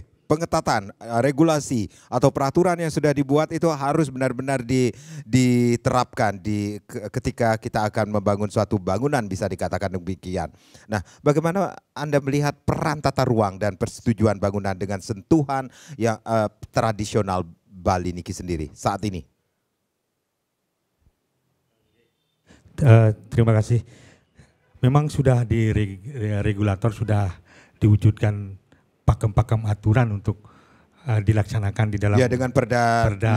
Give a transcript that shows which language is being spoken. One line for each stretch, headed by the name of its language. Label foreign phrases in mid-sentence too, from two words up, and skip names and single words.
Indonesian: Pengetatan regulasi atau peraturan yang sudah dibuat itu harus benar-benar diterapkan ketika kita akan membangun suatu bangunan, bisa dikatakan demikian. Nah, bagaimana Anda melihat peran tata ruang dan persetujuan bangunan dengan sentuhan yang tradisional Bali niki sendiri saat ini? Terima kasih. Memang sudah di regulator sudah diwujudkan pakem-pakem aturan untuk dilaksanakan di dalam dengan Perda 5